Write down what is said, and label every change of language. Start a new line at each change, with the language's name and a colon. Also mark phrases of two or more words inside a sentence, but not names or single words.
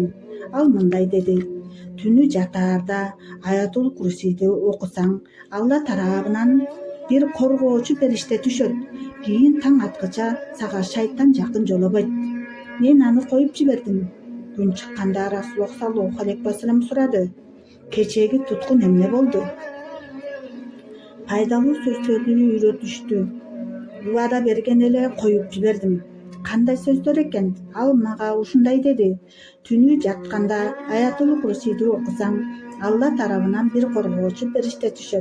Kyrgyz: Ал мындай деди: түнү жатаарда Аятул Курсиди окусаң, Алла тарабынан бир коргоочу периште түшөт. Кийин таң аткыча сага шайтан жакын жолобойт. Мен аны коюп жибердим. Күн чыкканда Расулуллах
Arabic: صلى الله عليه وسلم
Kyrgyz: сурады: кечеги туткун эмне болду? Пайдалуу сөздөрдү үйрөтүштү. Убада берген эле коюп жибердим. Кандай сөздөр экен? Ал мага ушундай деди: түнү жатканда Аятул Курсиди окусаң, Алла тарабынан бир коргоочу периште түшөт.